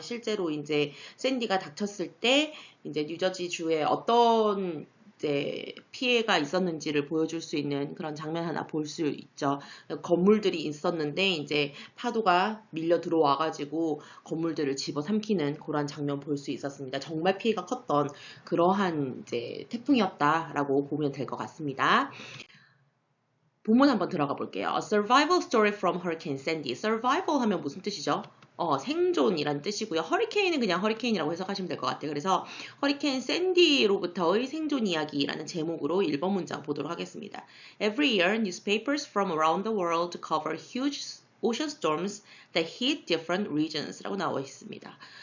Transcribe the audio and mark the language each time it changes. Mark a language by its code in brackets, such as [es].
[ko] 실제로 이제 샌디가 닥쳤을 때 이제 뉴저지 주에 어떤 이제 피해가 있었는지를 보여줄 수 있는 그런 장면 하나 볼 수 있죠. 건물들이 있었는데 이제 파도가 밀려 들어와가지고 건물들을 집어삼키는 그런 장면 볼 수 있었습니다. 정말 피해가 컸던 그러한 이제 태풍이었다라고 보면 될 것 같습니다. 본문 한번 들어가 볼게요. [en] A survival story from Hurricane Sandy. [ko] Survival 하면 무슨 뜻이죠? 생존이란 뜻이고요. 허리케인은 그냥 허리케인이라고 해석하시면 될 것 같아요. 그래서 허리케인 샌디로부터의 생존 이야기라는 제목으로 1번 문장 보도록 하겠습니다. [en] Every year, newspapers from around the world cover huge ocean storms that hit different regions [ko] 라고 나와 있습니다.